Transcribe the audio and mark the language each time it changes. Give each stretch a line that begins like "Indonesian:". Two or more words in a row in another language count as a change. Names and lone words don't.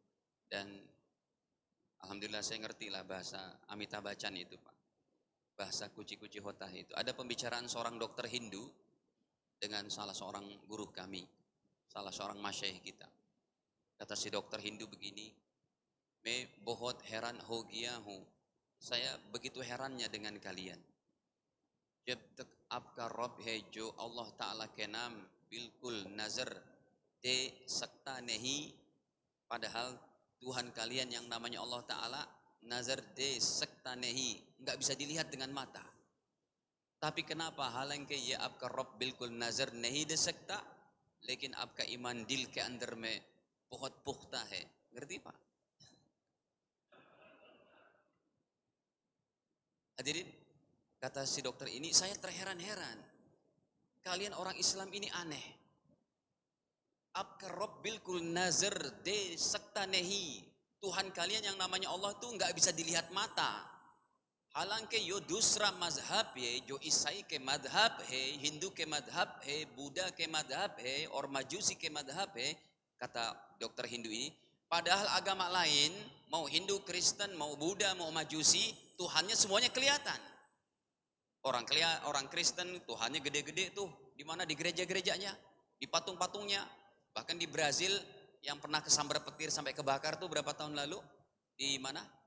Indonesian: Dan alhamdulillah saya ngerti lah bahasa Amitabh Bachchan itu, Pak. Bahasa kuci-kuci hotah itu. Ada pembicaraan seorang dokter Hindu dengan salah seorang guru kami, salah seorang masyaikh kita. Kata Kata si dokter Hindu begini,
Hindi: "मैं बहुत हैरान हो गया हूँ."
Indonesian: Saya begitu herannya dengan kalian.
Hindi: "जब तक आपका रब है जो Allah Ta'ala के नाम बिल्कुल नजर दे सकता नहीं."
Indonesian: Padahal Tuhan kalian yang namanya Allah Ta'ala
Hindi: नज़र दे सकता नहीं,
Indonesian: nggak bisa dilihat dengan mata. Tapi kenapa
Hindi: हालांकि ये आपका रब बिल्कुल नजर नहीं दे सकता, लेकिन आपका ईमान दिल के अंदर में बहुत पुख्ता है.
Indonesian: Ngerti Pak? Hadirin, kata si dokter ini, saya terheran-heran. Kalian orang Islam ini aneh.
Hindi: आपका रब बिल्कुल नजर दे सकता नहीं.
Indonesian: Tuhan kalian yang namanya Allah tuh nggak bisa dilihat mata.
Hindi: हालांकि यो दूसरा मजहब है, जो ईसाई के मजहब है, हिंदू के मजहब है, बुद्धा के मजहब है, और majusi के मजहब है,
Indonesian: kata dokter Hindu ini, padahal agama lain, mau Hindu, Kristen, mau Buddha, mau majusi, Tuhannya semuanya kelihatan. Orang Kristen Tuhannya gede-gede tuh, di mana di gereja-gerejanya, di patung-patungnya, bahkan di Brazil yang pernah kesambar petir sampai kebakar tuh berapa tahun lalu, di mana?